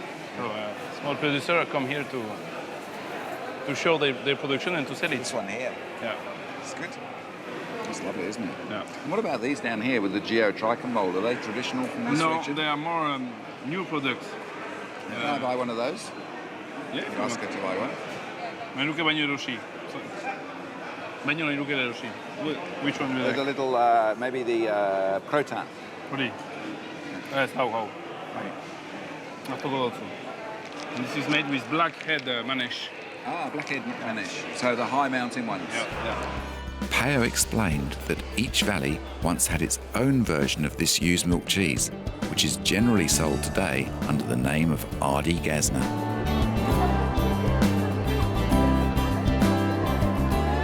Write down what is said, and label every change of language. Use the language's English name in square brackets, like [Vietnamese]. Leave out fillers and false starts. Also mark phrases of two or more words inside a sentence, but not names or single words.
[English] So small producers come here to show their production and to sell it. This one here? Yeah. It's good. It's lovely, isn't it? Yeah. And what about these down here with the geotrichum mold? Are they traditional from this region? No, they are more new products. Can I buy one of those? Yeah. You ask her to buy one. [Basque] Menuke baino erosi. Baino nahi nuke erosi. [English] Which one do you like? The little, maybe the croton. [Basque] Hori. Ez, hau. Hartuko dutzu. [English] And this is made with blackhead manesh. Ah, blackhead manish. So the high mountain ones. Yeah. Peo explained that each valley once had its own version of this used milk cheese, which is generally sold today under the name of Adi Gazna.